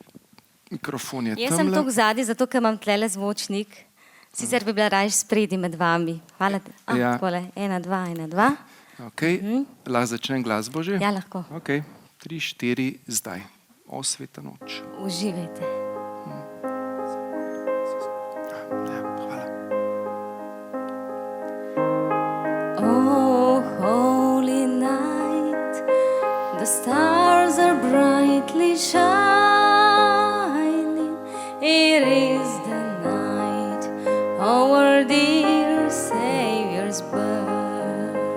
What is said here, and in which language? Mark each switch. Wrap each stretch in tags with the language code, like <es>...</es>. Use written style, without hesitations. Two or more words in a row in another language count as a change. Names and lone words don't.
<sl>Jaz sem tukaj zadnji, zato ker imam tlele zvočnik, Sicer bi bila raje spredi med vami. Hvala. Ja. Takole. 1, 2, 1, 2. Okay. Lahko začnem glasbo že? Ja, lahko. Okay. 3, 4, zdaj. O sveta noč. Uživajte. Ja, hvala.</sl> <en>Oh, holy night, the stars are brightly shining. It is the night, our dear Savior's birth.</en>